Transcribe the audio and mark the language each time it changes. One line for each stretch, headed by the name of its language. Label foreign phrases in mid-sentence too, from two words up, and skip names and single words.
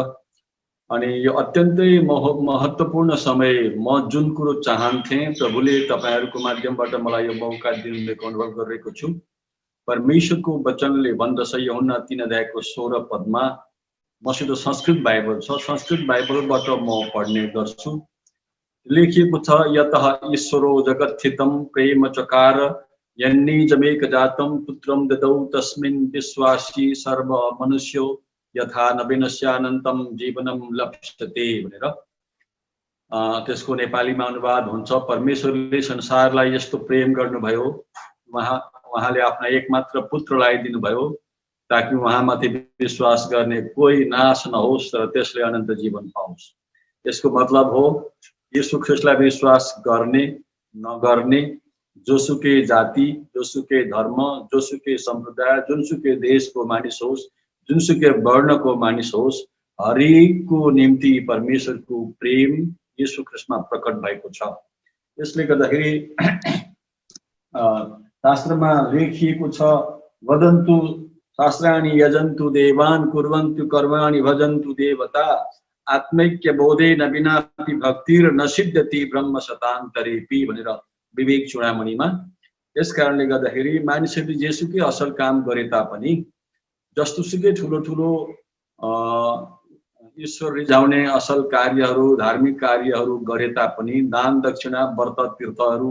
Nepali: अनि यो अत्यन्तै महत्त्वपूर्ण समय, म जुन कुरो चाहन्थे प्रभुले तपाईहरुको माध्यमबाट मलाई यो मौका दिनुभएको अनुभव गरिरहेको छु। परमेश्वरको वचनले भन्दछ यूहन्ना 3 अध्यायको 16 पदमा, मसित संस्कृत बाइबल छ, संस्कृत बाइबलबाट म पढ्ने गर्छु। लेखिएको छ,
Sanskrit: यतः ईश्वरो जगत्थितं प्रेम चकार यन्निजमेक जातं पुत्रं ददौ तस्मिन् विश्वासी सर्व मनुष्यो यथा नवीनस्यानन्तं जीवनं लप्स्यते
Nepali: भनेर त्यसको नेपालीमा अनुवाद हुन्छ, परमेश्वरले संसारलाई यस्तो प्रेम गर्नुभयो, उहाँले आफ्ना एकमात्र पुत्रलाई दिनुभयो ताकि उहाँमाथि विश्वास गर्ने कोही नाश नहोस् तर त्यसले अनन्त जीवन पाओस्। यसको मतलब हो यीशु ख्रीष्टलाई विश्वास गर्ने नगर्ने, जोसुकै जाति, जोसुकै धर्म, जोसुकै सम्प्रदाय, जुनसुकै देशको मानिस होस्, जुनसुकै वर्णको मानिस होस्, हरेकको निम्ति परमेश्वरको प्रेम यीशु ख्रीष्टमा प्रकट भएको छ। यसले गर्दाखेरि शास्त्रमा लेखिएको छ,
Sanskrit: वदन्तु शास्त्राणि यजन्तु देवान् कुर्वन्तु कर्माणि भजन्तु देवता आत्मैक्य बोधेन विनापि भक्तिर न सिद्ध्यति ब्रह्म शतान्तरेपि
Nepali: भनेर विवेक चूडामणिमा। यस कारणले गर्दाखेरि मानिसहरूले जेसुकै असल काम गरे तापनि, जस्तोसुकै ठुलो ठुलो ईश्वर रिझाउने असल कार्यहरू, धार्मिक कार्यहरू गरे तापनि, दान दक्षिणा व्रत तीर्थहरू,